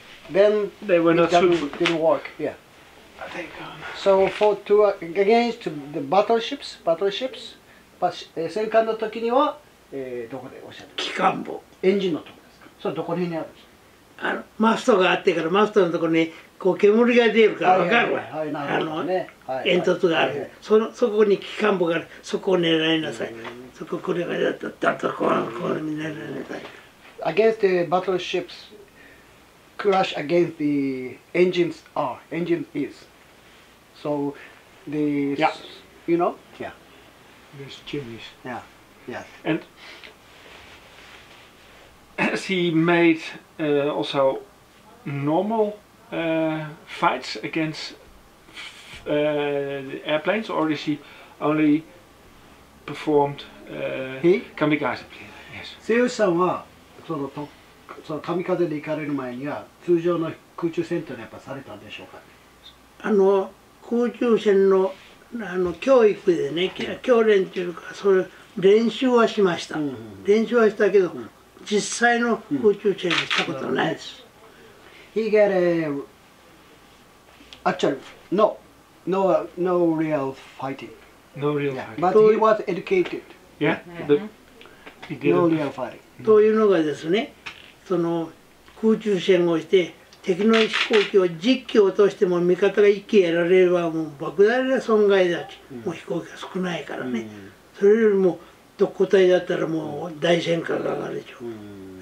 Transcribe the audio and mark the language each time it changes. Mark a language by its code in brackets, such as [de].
[en] Then they were not didn't work. So against the battleships, [ja] 戦艦の時には、どこでおっしゃる？機関部。エンジンのとこですか？それどこにあるんですか？マストがあってからマストのところにこう煙が出るから分かるわ。煙突がある。そこに機関部がある。そこを狙いなさい。そここれがだったとこう狙いなさい。 [en] Against the battleships, crash against the engine is. So the you know There's chimneys. Yes. And has he made also normal fights against the airplanes, or is he only performed kamikaze? Yes. [ja] 末吉さんはその神風で行かれる前には通常の空中戦というのはやっぱされたんでしょうか？空中戦の教育でね、教練というかそういう練習はしました。練習はしたけど、実際の空中戦はしたことないです。 [en] He got actually no real fighting. No real fighting. But he was educated. Yeah, but he didn't. No real fighting. [ja] というのがですね、その空中戦をして敵の飛行機を10機落としても味方が1機やられればもう莫大な損害だし、もう飛行機が少ないからね、それよりも特攻隊だったらもう大戦火が上がるでしょ。